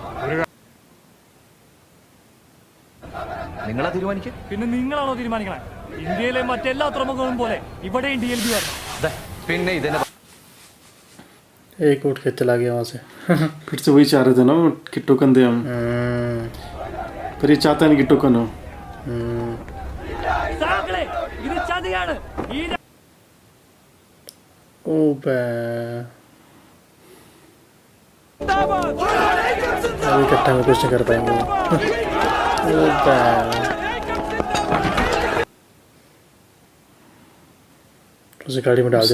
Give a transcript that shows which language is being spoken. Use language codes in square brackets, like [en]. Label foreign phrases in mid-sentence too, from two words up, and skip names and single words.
[ml] നിങ്ങളാ തീരുമാനിക്കുക. പിന്നെ നിങ്ങളാണോ തീരുമാനിക്കണേ? ഇന്ത്യയിലെ മറ്റെല്ലാ തുറമുഖങ്ങളും പോലെ ഇവിടെയും DLP വരണം. പിന്നെ ഇതന്നെ [hi] एक उठ के चला गया वहाँ से। फिर से वही चाह रहे थे ना कि टोकन दे हम, पर ये चाहता नहीं कि टोकन हो। [ml] സാക്കളെ, ഇത് ചതിയാണ്. ഈ [hi] ओ बे अभी इकट्ठा में कुछ नहीं कर पाएंगे। ओ बे उसे गाड़ी में डाल दिया